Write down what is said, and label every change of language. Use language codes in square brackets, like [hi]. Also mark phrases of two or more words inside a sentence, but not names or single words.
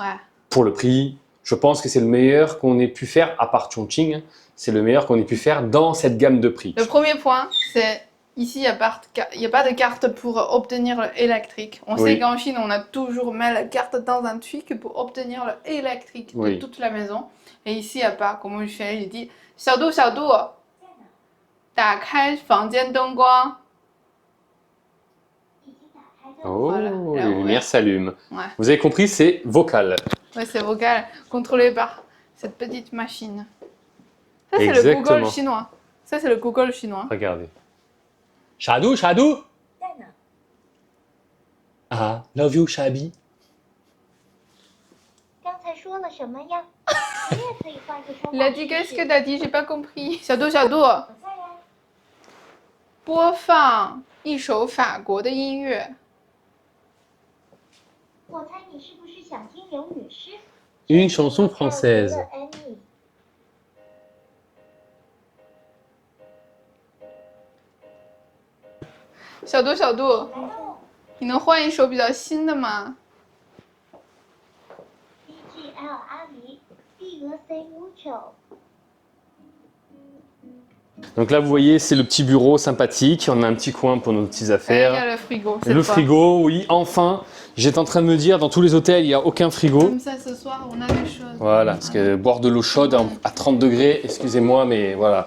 [fr] Pour le prix, je pense que c'est le meilleur qu'on ait pu faire, à part Chongqing, c'est le meilleur qu'on ait pu faire dans cette gamme de prix. Le premier point, c'est ici, il n'y a pas de carte pour obtenir l'électrique. On Oui. sait qu'en Chine, on a toujours mis la carte dans un truc pour obtenir l'électrique de Oui. toute la maison. Et ici, il n'y a pas. Comment je fais? J'ai dit, [zh] 小度,小度,打开房间灯光. [fr] Oh, Voilà, les là, ouais. lumières s'allument. Ouais. Vous avez compris, c'est vocal. Ouais, c'est vocal, contrôlé par cette petite machine. Ça, c'est le Exactement. Google chinois. Ça, c'est le Google chinois. Regardez. Shadou, Shadou. Ah, [en] love you, [fr] Shabi. [zh] 刚才说了什么呀？你也可以换个说 [fr] Il [zh] 法 [fr] a dit, [zh] 试 [fr] qu'est-ce [zh] 试 [fr] que t'as dit? J'ai pas compris. [zh] 小度,小度, 我在呀。播放一首法国的音乐。我猜你是不是想听刘女士 [fr] Une chanson française. Annie [zh] 小度,小度,你能换一首比较新的吗？ DGL 阿狸 Dieu c'est mucho [fr] Donc là, vous voyez, c'est le petit bureau sympathique. On a un petit coin pour nos petites Il y affaires. a le frigo. Le frigo, oui, enfin. J'étais en train de me dire, dans tous les hôtels, il n'y a aucun frigo. Comme ça, ce soir, on a des choses. Voilà, parce que boire de l'eau chaude à 30 degrés, excusez-moi, mais voilà.